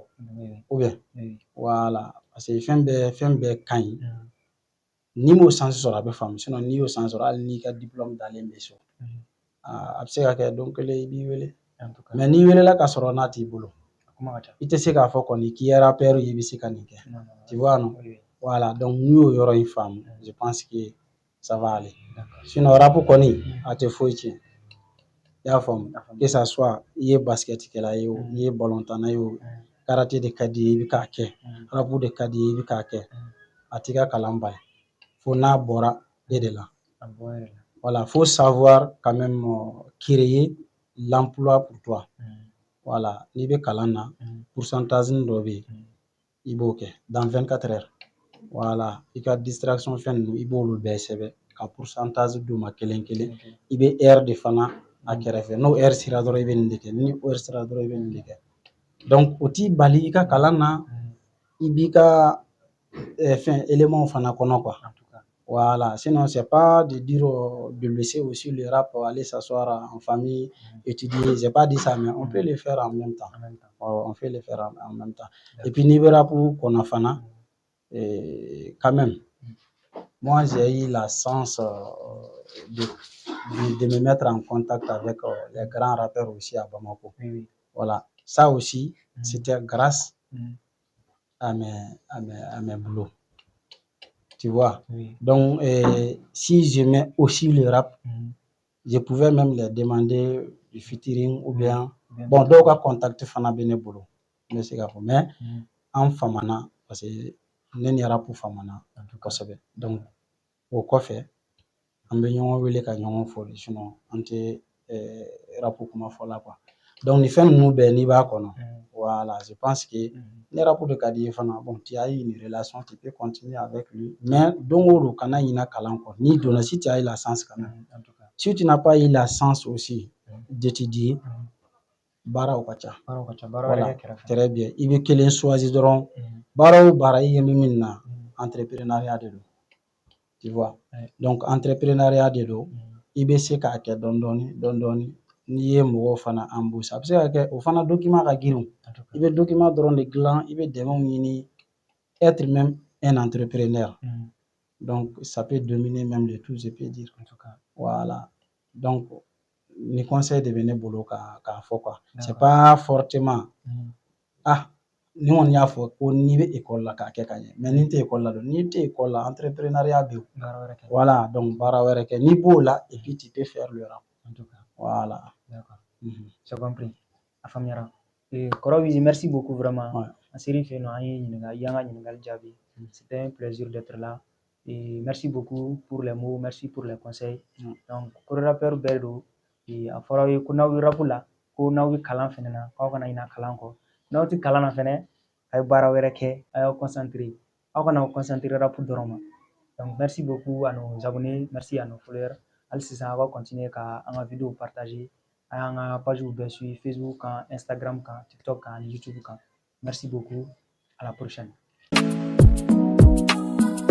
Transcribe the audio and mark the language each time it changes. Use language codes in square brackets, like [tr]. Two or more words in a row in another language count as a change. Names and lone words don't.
[fr] Ou bien, voilà, parce que [bm] fɛn bɛɛ ka ɲi. N'i m'o chance sɔrɔ a bɛ faamu sinon n'i y'o chance sɔrɔ hali n'i ka diplôme dalen bɛ so, a bɛ se ka kɛ don kelen i b'i wele. Mais n'i welela ka sɔrɔ n'a t'i bolo, i tɛ se k'a fɔ kɔni k'i ye rappeur ye i bɛ se ka nin kɛ. [fr] Tu vois non? Voilà, donc [bm] n'i y'o yɔrɔ in faamu, [fr] je pense que ça va aller. [bm] Sinon rap kɔni a tɛ foyi tiɲɛ. I y'a faamu? [fr] Que ça soit [bm] i ye basketkɛla ye o, i ye balontanna ye o, karaté de ka d'i ye i bɛ k'a kɛ, rap de ka d'i ye i bɛ k'a kɛ, a t'i ka kalan bali. Fo n'a bɔra e de la. [fr] Voilà, faut savoir quand même créer l'emploi pour toi. Voilà, [bm] n'i bɛ kalan na pourcentage dɔ bɛ yen i b'o kɛ [fr] dans 24 heures. Voilà, [bm] i ka distraction fɛn ninnu i b'olu bɛɛ sɛbɛn ka pourcentage d'u ma kelen kelen. I bɛ heure de fana a kɛrɛfɛ n'o heure sera dɔrɔn i bɛ nin de kɛ ni heure sera dɔrɔn i bɛ nin de kɛ. Donc o t'i bali i ka kalan na i b'i ka fɛn éléments fana kɔnɔ quoi. [fr] Voilà, sinon c'est pas de dire de laisser aussi le rap aller s'asseoir en famille, étudier. J'ai pas dit ça, mais on peut le faire en même temps. On peut le faire en même temps. Et puis niveau rap qu'on a fana, quand même, moi j'ai eu la chance de me mettre en contact avec les grands rappeurs aussi à Bamako. Voilà, ça aussi, c'était grâce à mes boulots. Tu vois? Donc, si j'aimais aussi le rap, je pouvais même les demander du featuring ou bien, bon, [bm] dɔw ka contact fana bɛ ne bolo, n bɛ se k'a fɔ, mais an famana [fr] parce que [bm] ne ni rap famana kosɛbɛ. Donc, o kɔfɛ, an bɛ ɲɔgɔn wele ka ɲɔgɔn fo de sinon an tɛ rap kuma fɔ la quoi. Donc nin fɛn ninnu bɛɛ n'i b'a kɔnɔ, [fr] voilà, je pense que [bm] ni rap de ka d'i ye fana, [fr] bon, tu as eu une relation, tu peux continuer avec lui, mais [bm] don o don kana ɲina kalan kɔ. N'i donna, [fr] si tu as eu la chance quand même. Si tu n'as pas eu la chance aussi d'étudier, [bm] baaraw ka ca. [fr] Voilà, très bien. [bm] I bɛ kelen choisi dɔrɔn, baara o baara i ye min na, entrepreneuriat de don. [fr] Tu vois? Donc [bm] entrepreneuriat de don, i bɛ se k'a kɛ dɔɔni dɔɔni. N'i ye mɔgɔw fana embaucher, a bɛ se ka kɛ o fana document ka girin o. I bɛ document dɔrɔn de dilan, i bɛ dɛmɛw ɲini, [fr] être même un entrepreneur. Mhm. Donc, ça peut dominer même de tout, je peux dire. En tout cas. Voilà. Donc, les conseils devenaient boulot qu'à faut quoi. C'est D'accord. pas fortement, Mhm. [bm] ni on y a fo ko ni be école la ka kɛ ka ɲɛ mais ni tɛ école la don ni tɛ école la entrepreneuriat bɛ yen. Baara wɛrɛ kɛ. Voilà, donc baara wɛrɛ kɛ ni b'o la [fr] et puis tu peux faire le rap. En tout cas. Voilà. D'accord. Mhm. J'ai compris. [bm] A faamuyara. Kɔrɔ Wizi, [fr] merci beaucoup vraiment. Ouais. [bm] An ser'i fɛ yen nɔ, an ye ɲininkali, i y'an ka ɲininkali jaabi. [fr] C'était un plaisir d'être là. Et merci beaucoup pour les mots, merci pour les conseils. Donc, [bm] ko rappeur bɛɛ don. A fɔra aw ye ko n'aw ye rap la, ko n'aw bɛ kalan fɛnɛ na, k'aw kana ɲinɛ kalan kɔ. N'aw tɛ kalan na fɛnɛ, a ye baara wɛrɛ kɛ, a y'aw concentré. Aw kana aw concentré rap dɔrɔn ma. [fr] Donc, merci beaucoup à nos abonnés, merci à nos followers. [bm] Hali sisan, a [fr] va continuer [bm] ka an ka vidéo partager. A y'an ka page bɛɛ suivre Facebook kan, Instagram kan, TikTok kan, ani YouTube kan. [fr] Merci beaucoup. À la prochaine.